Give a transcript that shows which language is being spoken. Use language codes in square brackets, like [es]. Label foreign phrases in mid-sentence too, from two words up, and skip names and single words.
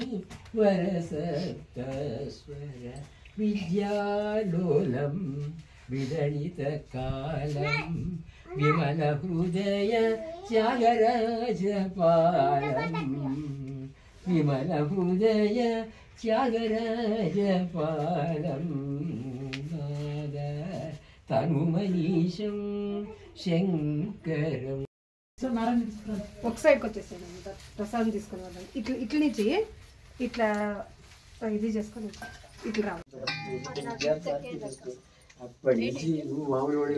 [sa] वरसप्तस्वर विद्यालोलं विदलितकालं विमलहृदय त्यागराजपालम् विमलहृदय त्यागराजपालम् तनुमनीशं शङ्करम् [te] ఒక సైడ్కి వచ్చేసాను ప్రసాదం తీసుకుని వాళ్ళని ఇట్ల నుంచి ఇట్లా ఇది చేసుకొని ఇట్లా రావాలి అప్పటి నుంచి నువ్వు మామూలు